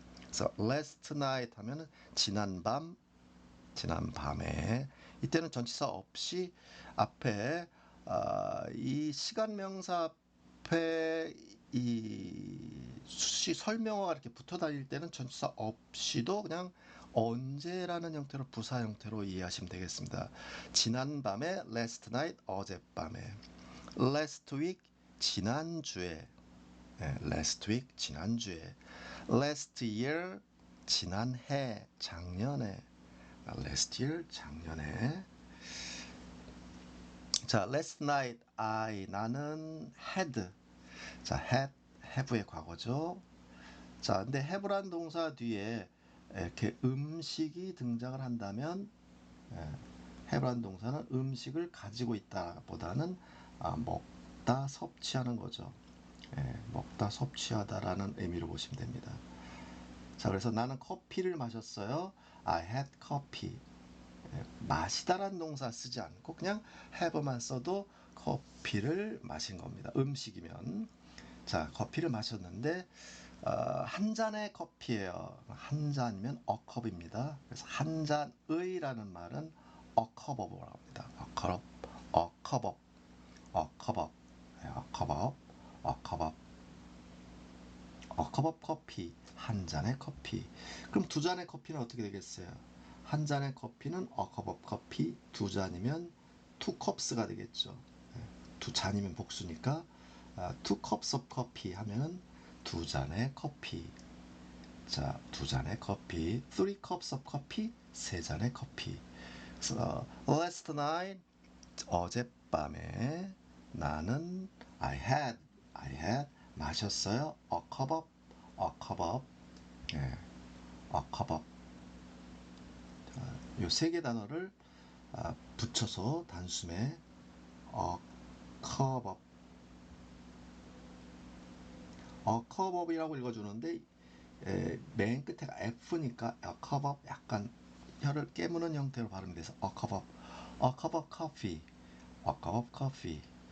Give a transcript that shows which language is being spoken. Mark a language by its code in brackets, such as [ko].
[ko] 그래서 last night 하면은 지난밤, 지난밤에 이때는 전치사 없이 앞에 이 시간 명사 앞에 이 수시 설명어가 이렇게 붙어 다닐 때는 전치사 없이도 그냥 언제라는 형태로 부사 형태로 이해하시면 되겠습니다. 지난밤에 last night 어젯밤에 last week 지난주에 last week 지난주에 last year 지난해 작년에 last year 작년에 자 last night 나는 had 자 have의 과거죠. 자 근데 have란 동사 뒤에 이렇게 음식이 등장을 한다면 have란 동사는 음식을 가지고 있다 보다는 먹다 섭취하는 거죠. 먹다 섭취하다라는 의미로 보시면 됩니다. 자 그래서 나는 커피를 마셨어요. [en] I had coffee. [ko] 마시다라는 동사 쓰지 않고 그냥 have만 써도 커피를 마신 겁니다. 음식이면. 자, 커피를 마셨는데 한 잔의 커피예요. 한 잔이면 a cup입니다. 그래서 한 잔의라는 말은 a cup of라고 합니다. a cup, a cup of, a cup of, a cup of, a cup of, a cup of 커피, 한 잔의 커피. 그럼 두 잔의 커피는 어떻게 되겠어요? 한 잔의 커피는 [en] a cup of coffee, [ko] 두 잔이면 two cups가 되겠죠. 두 잔이면 복수니까 [en] two cups of coffee [ko] 하면은 두 잔의 커피. 자, 두 잔의 커피. [en] Three cups of coffee. [ko] 세 잔의 커피. 그래서 last night 어젯밤에 나는 [en] I had [ko] 마셨어요. a cup of 예, a cup of 요 세 개 단어를 붙여서 단숨에 a cup of a cup of이라고 읽어주는데 맨 끝에가 F니까 a cup of 약간 혀를 깨무는 형태로 발음이 돼서 [en] a cup of coffee, a cup of coffee.